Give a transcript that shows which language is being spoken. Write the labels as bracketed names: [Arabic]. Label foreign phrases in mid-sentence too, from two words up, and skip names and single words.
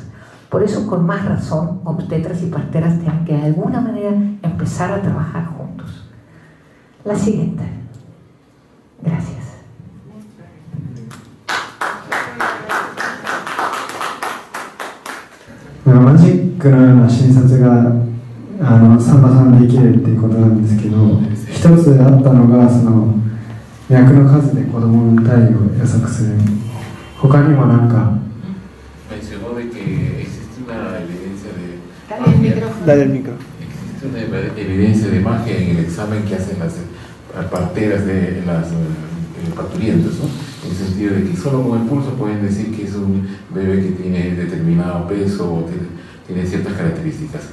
[Spanish] Por eso, con más razón, obstetras y parteras tienen que de alguna manera empezar a trabajar juntos. La siguiente. Gracias. [Japanese] Magia のような診察がサンバさんできるっていうことなんですけど、一つあったのがその脈の数で子供の体位を予測する。他にもなんか。 [Spanish] Mencionó de que existe una evidencia de. Dale el micro. Existe una evidencia de magia en el examen que hacen las parteras de las parturientas, ¿no? En el sentido de que solo con el pulso pueden decir que es un bebé que tiene determinado peso o tiene ciertas características.